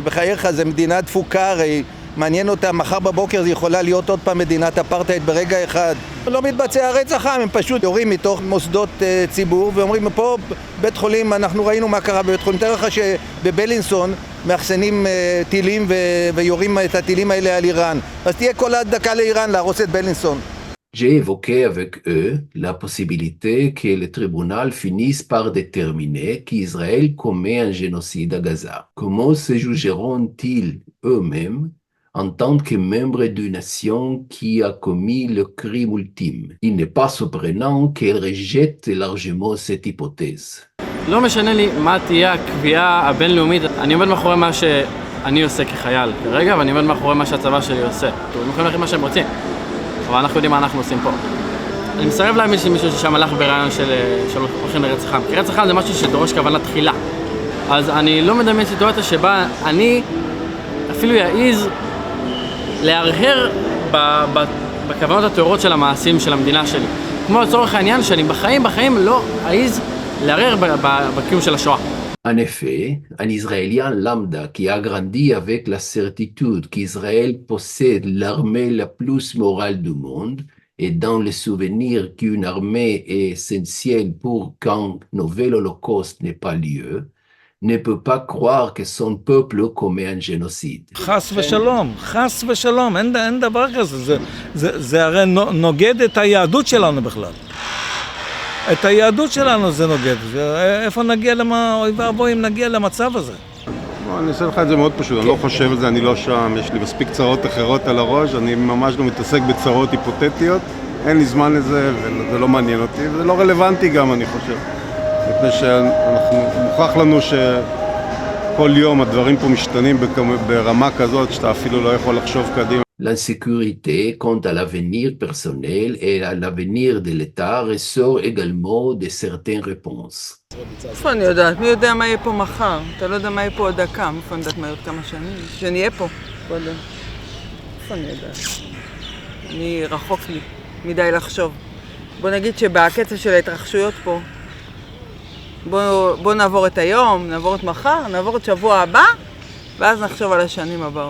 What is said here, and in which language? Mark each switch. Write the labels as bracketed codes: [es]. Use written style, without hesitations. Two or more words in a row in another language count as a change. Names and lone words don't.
[he] בחייך, זה מדינה דפוקה, הרי מעניין אותה, מחר בבוקר זה יכולה להיות עוד פעם מדינת אפרטהייד ברגע אחד. לא מתבצע רצח עם, הם פשוט יורים מתוך מוסדות ציבור ואומרים פה בית חולים, אנחנו ראינו מה קרה בבית חולים, תאר לך שבבלינסון מאחסנים טילים ויורים את הטילים האלה על איראן, אז תהיה כל הדקה לאיראן להרוס את בלינסון. [fr] J'ai évoqué avec eux la possibilité que le tribunal finisse par déterminer qu'Israël commet un génocide à Gaza. Comment se jugeront-ils eux-mêmes en tant que membres d'une nation qui a commis le crime ultime? Il n'est pas surprenant qu'elle rejette largement cette hypothèse. [he] לא משנה לי מה תהיה הקביעה הבינלאומית, אני עומד מאחורי מה שאני עושה כחייל כרגע, ואני עומד מאחורי מה שהצבא שלי עושה. הם יכולים להחליט מה שהם רוצים, אבל אנחנו יודעים מה אנחנו עושים פה. אני מסרב להאמין שמישהו ששם הלך ברעיון של הולכים לרצח עם, כי רצח עם זה משהו שדורש כוונה תחילה. אז אני לא מדמיין סיטואציה שבה אני אפילו יעיז להרהר בכוונות התיאורות של המעשים של המדינה שלי. כמו לצורך העניין שאני בחיים לא אעיז לערער בקיום של השואה. [fr] En effet, un Israélien lambda qui a grandi avec la certitude qu'Israël possède l'armée la plus morale du monde et dans le souvenir qu'une armée est essentielle pour qu'un nouvel holocauste n'ait pas lieu, ne peut pas croire que son peuple commet un génocide. [he] חס ושלום, אין דבר כזה, זה הרי נוגד את היהדות שלנו בכלל. את היהדות שלנו זה נוגד, איפה נגיע אוי ואבוי אם נגיע למצב הזה? אני אעשה לך את זה מאוד פשוט, אני לא חושב על זה, אני לא שם, יש לי מספיק צרות אחרות על הראש, אני ממש לא מתעסק בצרות היפותטיות, אין לי זמן לזה וזה לא מעניין אותי, וזה לא רלוונטי גם אני חושב. מפני מוכרח לנו שכל יום הדברים פה משתנים ברמה כזאת שאתה אפילו לא יכול לחשוב קדימה. [fr] L'insécurité quant à l'avenir personnel et à l'avenir de l'État ressort également de certaines réponses. [he] איפה אני יודעת? מי יודע מה יהיה פה מחר? אתה לא יודע מה יהיה פה עוד דקה, איפה אני יודעת מה יהיה עוד כמה שנים? שנהיה פה קודם. איפה אני יודעת? אני רחוק לי, מדי לחשוב. בוא נגיד שבקצב של ההתרחשויות פה, בוא נעבור את היום, נעבור את מחר, נעבור את שבוע הבא, ואז נחשוב על השנים הבאות.